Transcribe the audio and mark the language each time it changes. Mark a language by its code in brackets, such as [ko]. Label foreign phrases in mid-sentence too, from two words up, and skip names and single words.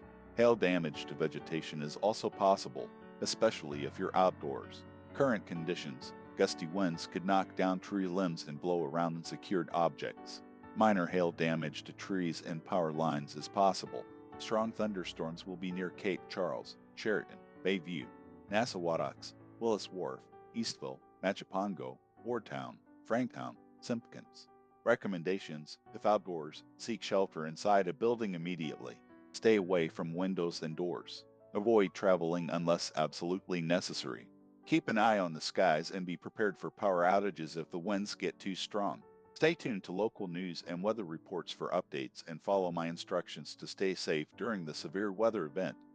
[en] Hail damage to vegetation is also possible, especially if you're outdoors. Current conditions: gusty winds could knock down tree limbs and blow around unsecured objects. Minor hail damage to trees and power lines is possible. Strong thunderstorms will be near Cape Charles, Sheraton, Bayview, Nassauwatox, Willis Wharf, Eastville, Machapongo, Wardtown, Franktown, Simpkins. Recommendations: if outdoors, seek shelter inside a building immediately. Stay away from windows and doors. Avoid traveling unless absolutely necessary. Keep an eye on the skies and be prepared for power outages if the winds get too strong. Stay tuned to local news and weather reports for updates and follow my instructions to stay safe during the severe weather event.